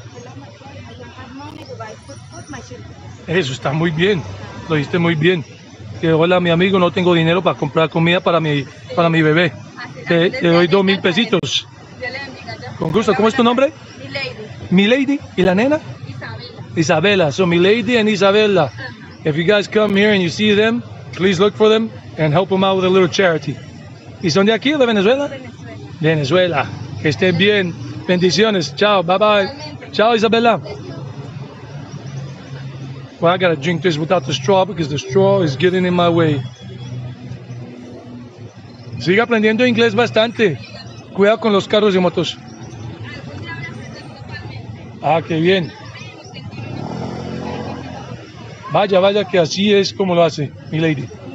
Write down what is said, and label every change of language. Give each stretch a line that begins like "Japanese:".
English: Hello, my friend, I don't have money to buy food, my children.
Spanish: Eso está muy bien. Lo dijiste muy bien. Que hola, mi amigo, no tengo dinero para comprar comida para mi bebé. Te doy 2,000 pesitos. Dios le bendiga. Yo. Con gusto. ¿Cómo es tu nombre? Mi lady, Mi lady. ¿Y la nena? Isabela.
English: Isabela. So mi lady and Isabela.
Spanish: Ajá.
English: If you guys come here and you see them, please look for them and help them out with a little charity.
Spanish: ¿Y son de aquí o de Venezuela? Venezuela. Venezuela. Que estén bien. Bendiciones. Chao.
English: Bye bye.
Spanish: Igualmente. Chao, Isabela.
English: Well, I gotta drink this without the straw because the straw is getting in my way.
Spanish: Sigue aprendiendo inglés bastante. Cuidado con los carros y motos. Ah, qué bien. Vaya, vaya, que así es como lo hace, mi lady.